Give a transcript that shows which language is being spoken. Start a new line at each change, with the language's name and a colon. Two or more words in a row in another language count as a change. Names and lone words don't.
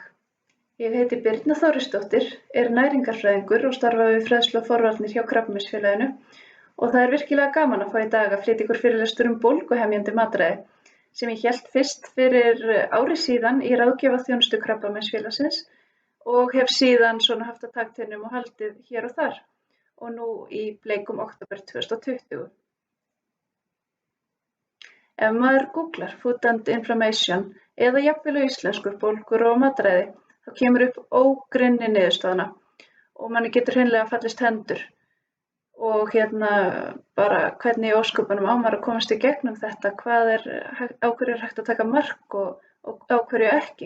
Icelandic: Ég heiti Birna Þórisdóttir, er næringarfræðingur og starfa við fræðslu og forvarnir hjá Krabbameinsfélaginu og það er virkilega gaman að fá í dag að flytja ykkur fyrirlestur bólguhemjandi mataræði sem ég hélt fyrst fyrir ári síðan í ráðgjafarþjónustu Krabbameinsfélagsins og hef síðan haft að takteinum og haldið hér og þar og nú í bleikum október 2020. Ef maður googlar
English: food and inflammation
Icelandic: eða jafnvel á íslensku bólgur og mataræði, þá kemur upp ógrynni niðurstaðna og manni getur hreinlega fallist hendur. Og bara hvernig í ósköpunum á maður að komast í gegnum þetta, á hverju er hægt að taka mark og á hverju ekki.